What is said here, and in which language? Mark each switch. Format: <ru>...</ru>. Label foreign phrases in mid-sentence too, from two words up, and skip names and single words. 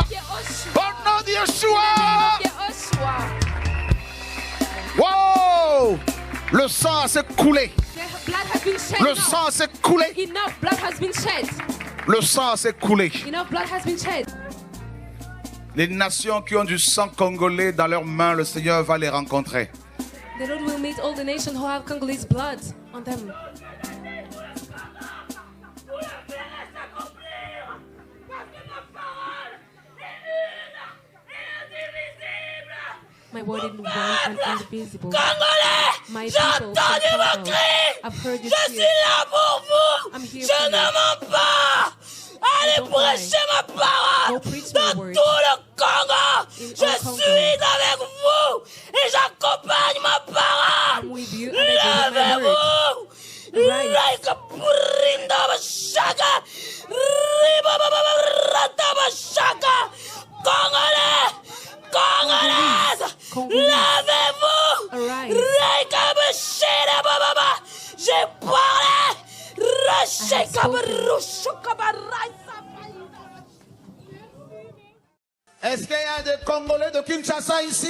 <fr>Au nom de Yeshua. Wow! Le sang s'est coulé. Le sang s'est coulé. Le sang s'est coulé. Les nations qui ont du sang congolais dans leurs mains, le Seigneur va les rencontrer.</fr> <en>The Lord will meet all the nations who have Congolese blood on them. My word is one and indivisible. My people, I've heard you.</en> <fr>Je suis là pour vous. Je ne mens pas. Allez prêcher ma parole dans tout le Congo. Je suis avec vous et j'accompagne ma parole. Levez-vous. Like a brinda bashaka. Riba baba rata bashaka. Congolais. Congolaise, lavez-vous. J'ai parlé. Est-ce qu'il y a des Congolais de Kinshasa ici?</fr>